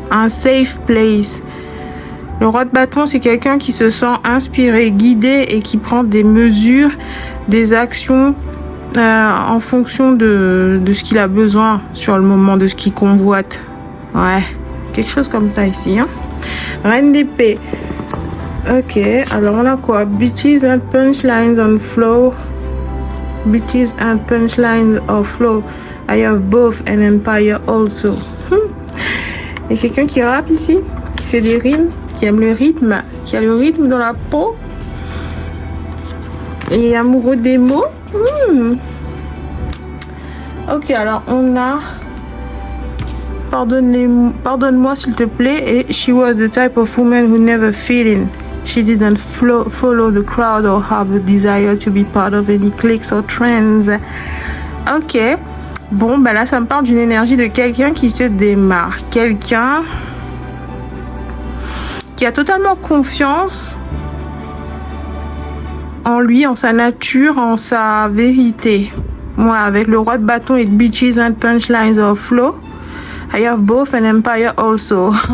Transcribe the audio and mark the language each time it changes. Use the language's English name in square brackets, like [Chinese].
[French] Un [English] safe place. [French] Le roi de bâton, c'est quelqu'un qui se sent inspiré, guidé et qui prend des mesures, des actions en fonction de ce qu'il a besoin sur le moment, de ce qu'il convoite. Ouais, quelque chose comme ça ici. Hein. Reine d'épée. Ok, alors on a quoi? [English] Bitches and punchlines on flow. Bitches and punchlines on flow. I have both an empire also. [French] Il y a quelqu'un qui rappe ici, qui fait des rimes, qui aime le rythme, qui a le rythme dans la peau. Et amoureux des mots. Ok, alors on a pardonne-moi s'il te plaît. Et [English] she was the type of woman who never fit in. She didn't follow the crowd or have a desire to be part of any cliques or trends. [French] Ok. Bon, ben là, ça me parle d'une énergie de quelqu'un qui se démarque. Quelqu'un qui a totalement confiance en lui, en sa nature, en sa vérité. Moi, avec le roi de bâton et de [English] bitches and punchlines of flow, I have both an empire also.